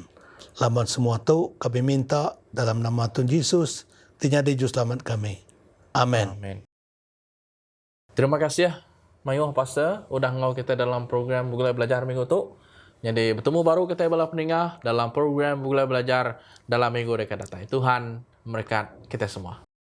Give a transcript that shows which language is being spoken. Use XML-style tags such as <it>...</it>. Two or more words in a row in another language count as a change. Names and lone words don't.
<iba>Laman semua tu kami minta dalam nama Tuhan Yesus, tinyadi juru selamat kami. Amin. Amin. Terima kasih ya, Mayuh Pastor, udah ngau kita dalam program Bugulai Belajar minggu tu. Jadi bertemu baru kita bala peningah dalam program Bugulai Belajar dalam minggu dekat datang.</iba> <ms>Tuhan memberkati kita semua.</ms>